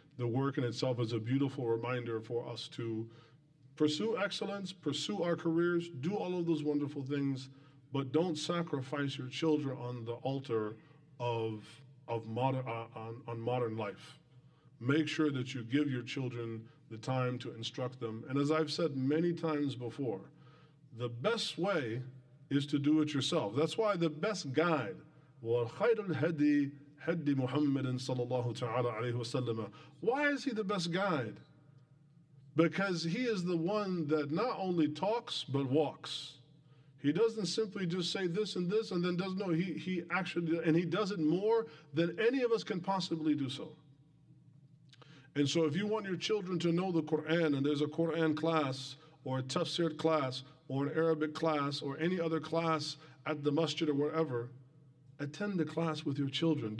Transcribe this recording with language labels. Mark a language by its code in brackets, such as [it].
[en] The work in itself is a beautiful reminder for us to pursue excellence, pursue our careers, do all of those wonderful things, but don't sacrifice your children on the altar of modern life. Make sure that you give your children the time to instruct them. And as I've said many times before, the best way is to do it yourself. That's why the best guide, [ar] وَخَيْرُ الْهَدِي هَدِّ مُحَمَّدٍ صَلَى اللَّهُ تَعَالَى عَلَيْهِ وَسَلَّمَ. [en] Why is he the best guide? Because he is the one that not only talks, but walks. He doesn't simply just say this and this and then doesn't know. He actually, and he does it more than any of us can possibly do so. And so if you want your children to know the Quran, and there's a Quran class or a tafsir class or an Arabic class or any other class at the masjid or wherever, attend the class with your children.